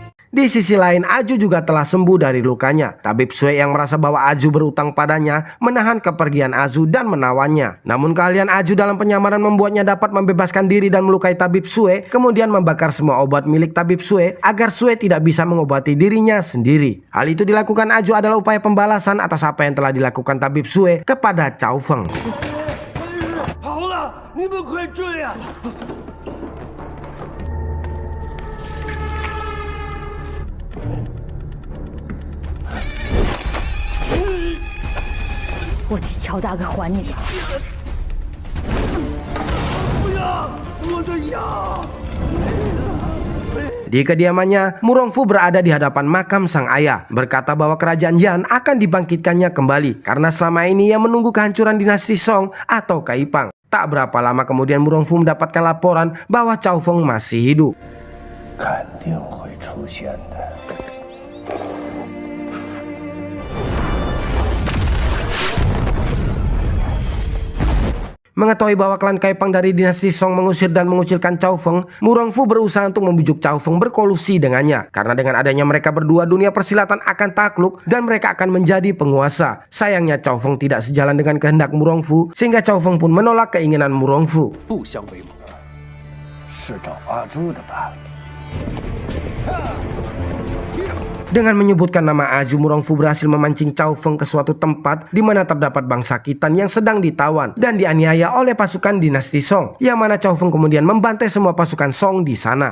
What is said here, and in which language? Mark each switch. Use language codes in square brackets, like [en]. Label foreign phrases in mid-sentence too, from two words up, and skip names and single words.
[id] Di sisi lain, Aju juga telah sembuh dari lukanya. Tabib Sue yang merasa bahwa Aju berutang padanya menahan kepergian Aju dan menawannya. Namun keahlian Aju dalam penyamaran membuatnya dapat membebaskan diri dan melukai Tabib Sue, kemudian membakar semua obat milik Tabib Sue agar Sue tidak bisa mengobati dirinya sendiri. Hal itu dilakukan Aju adalah upaya pembalasan atas apa yang telah dilakukan Tabib Sue kepada Cao Feng. [zh] 好了，你们快追啊！我替乔大哥还你的。不要，我的药！ [id] Di kediamannya, Murongfu berada di hadapan makam sang ayah, berkata bahwa kerajaan Yan akan dibangkitkannya kembali karena selama ini ia menunggu kehancuran dinasti Song atau Kaipang. Tak berapa lama kemudian Murongfu mendapatkan laporan bahwa Cao Feng masih hidup. [zh] 肯定会出现的。 [id] Mengetahui bahwa klan Kaipang dari dinasti Song mengusir dan mengucilkan Cao Feng, Murongfu berusaha untuk membujuk Cao Feng berkolusi dengannya. Karena dengan adanya mereka berdua, dunia persilatan akan takluk dan mereka akan menjadi penguasa. Sayangnya Cao Feng tidak sejalan dengan kehendak Murongfu, sehingga Cao Feng pun menolak keinginan Murongfu. [zh] 不相为谋。是找阿朱的吧？ [id] Dengan menyebutkan nama Aju, Murongfu berhasil memancing Cao Feng ke suatu tempat di mana terdapat bangsa Khitan yang sedang ditawan dan dianiaya oleh pasukan dinasti Song, yang mana Cao Feng kemudian membantai semua pasukan Song di sana.